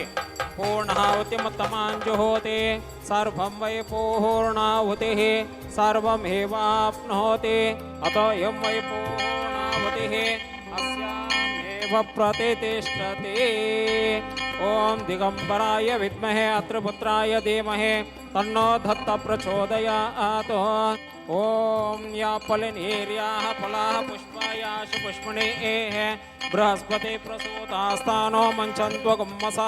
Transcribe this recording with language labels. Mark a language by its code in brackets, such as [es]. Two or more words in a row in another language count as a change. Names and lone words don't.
[sa] ಪೂರ್ಣಾಹುತಿಮುತ್ತಮಾಂಜುಹೋತಿ ಸರ್ವಂ ವೈ ಪೂರ್ಣಾಹುತಿಃ ಸರ್ವಮೇವಾಪ್ನೋತಿ ಅತೋ ಯಂ ವೈ ಪೂರ್ಣಾಹುತಿಃ ಅಸ್ಯಾಮೇವ ಪ್ರತಿಷ್ಠತೆ. ಓಂ ದಿಗಂಬರಾಯ ವಿದ್ಮಹೇ ಅತ್ರಪುತ್ರಾಯ ಧೀಮಹಿ ತನ್ನೋ ದತ್ತ ಪ್ರಚೋದಯಾತ್. ಓಂ ಯಾ ಫಲಿನೀರ್ಯಾಹ ಫಲಾಹ ಪುಷ್ಪಾಯಾಶು ಪುಷ್ಪಣೇಃ ಬೃಹಸ್ಪತಿ ಪ್ರಸೂತಾಸ್ತಾನೋ ಮಂಚಂತ್ವ ಗುಮ್ಮಸಃ.